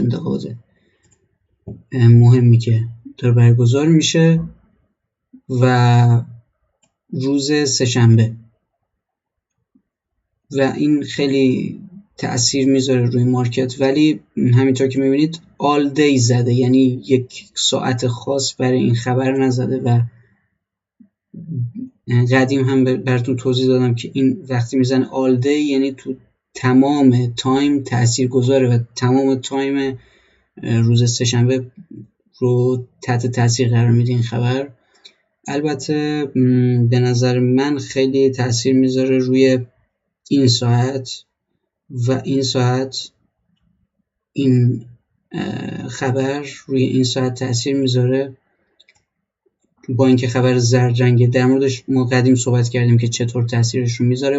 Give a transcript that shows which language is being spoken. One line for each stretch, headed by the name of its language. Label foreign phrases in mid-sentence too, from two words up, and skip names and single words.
Persian: انتخابات مهمی که داره برگزار میشه و روز سه‌شنبه و این خیلی تأثیر میذاره روی مارکت، ولی همینطور که میبینید
English: all day
Persian: زده، یعنی یک ساعت خاص برای این خبر نزده و قدیم هم براتون توضیح دادم که این وقتی میزنه
English: all day
Persian: یعنی تو تمام تایم تأثیر گذاره و تمام تایم روز سه‌شنبه رو تحت تأثیر قرار میده این خبر. البته به نظر من خیلی تأثیر میذاره روی این ساعت و این ساعت، این خبر روی این ساعت تأثیر میذاره، با اینکه خبر زرد رنگه در موردش ما قدیم صحبت کردیم که چطور تأثیرش رو میذاره.